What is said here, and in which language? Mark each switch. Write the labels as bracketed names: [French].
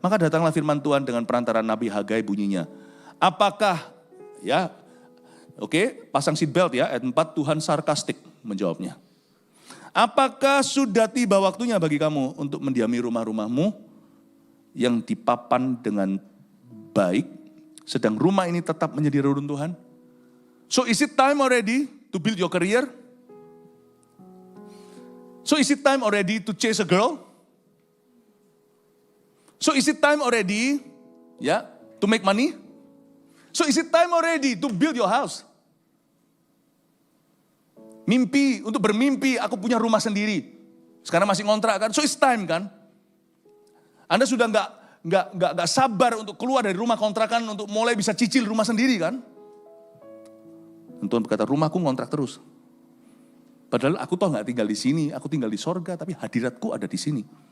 [Indonesian] Maka datanglah firman Tuhan dengan perantara Nabi Hagai bunyinya. Apakah, ya, oke, pasang seatbelt ya, ayat 4 Tuhan sarkastik menjawabnya. Apakah sudah tiba waktunya bagi kamu untuk mendiami rumah-rumahmu yang dipapan dengan baik, sedang rumah ini tetap menjadi reruntuhan? [English] So is it time already to build your career? So is it time already to chase a girl? So is it time already, ya, to make money? So is it time already to build your house? [Indonesian] Mimpi, untuk bermimpi aku punya rumah sendiri. Sekarang masih ngontrak kan? [English] So it's time [Indonesian] kan? Anda sudah nggak sabar untuk keluar dari rumah kontrakan untuk mulai bisa cicil rumah sendiri kan? Dan Tuhan berkata, rumahku ngontrak terus. Padahal aku toh nggak tinggal di sini, aku tinggal di sorga, tapi hadiratku ada di sini.